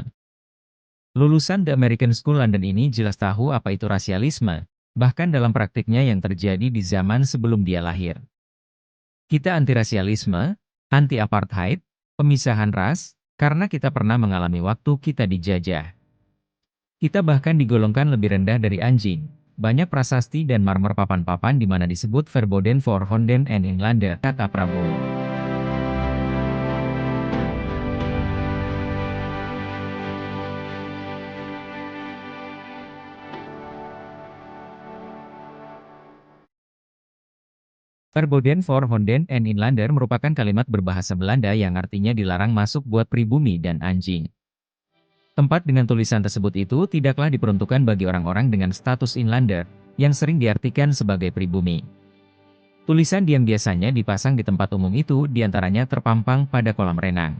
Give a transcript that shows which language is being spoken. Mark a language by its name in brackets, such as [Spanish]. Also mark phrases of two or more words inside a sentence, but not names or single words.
[Indonesian] Lulusan The American School London ini jelas tahu apa itu rasialisme, bahkan dalam praktiknya yang terjadi di zaman sebelum dia lahir. Kita anti-rasialisme, anti-apartheid, pemisahan ras, karena kita pernah mengalami waktu kita dijajah. Kita bahkan digolongkan lebih rendah dari anjing. Banyak prasasti dan marmer papan-papan di mana disebut [Dutch] Verboden voor Honden en Inlander, [Indonesian] kata Prabowo. [Dutch] Verboden voor Honden en Inlander [Indonesian] merupakan kalimat berbahasa Belanda yang artinya dilarang masuk buat pribumi dan anjing. Tempat dengan tulisan tersebut itu tidaklah diperuntukkan bagi orang-orang dengan status inlander, yang sering diartikan sebagai pribumi. Tulisan yang biasanya dipasang di tempat umum itu diantaranya terpampang pada kolam renang.